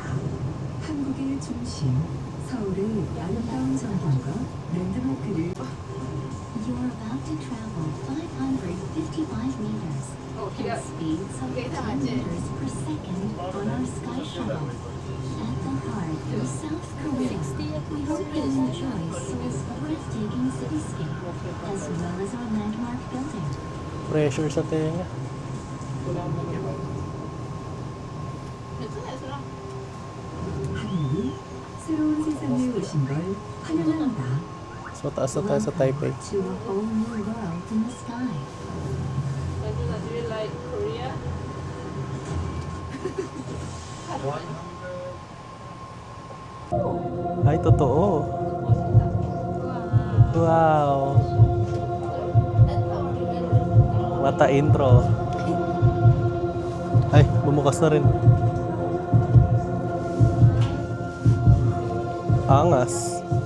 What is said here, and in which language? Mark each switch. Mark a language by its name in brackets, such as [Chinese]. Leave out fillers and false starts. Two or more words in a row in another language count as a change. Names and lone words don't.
[Korean] 한국의 중심, 서울의 아름다운 전경과 랜드마크를 [English] You're about to travel 555 meters at speeds of 10 meters per second on our sky shuttle. At the heart of South Korea, we hope you enjoy Seoul's breathtaking cityscape as well as our landmark building. [Filipino] Pressure sa tenga. [Korean] 하늘이 새로운 세상에 오신 걸 환영합니다. [Filipino] So taas na tayo sa Taipei. [English] To a whole new world in the sky. Do you like Korea? [Filipino] Ay, totoo. Wow. Mata intro. Ay, bumukas na rin. Angas.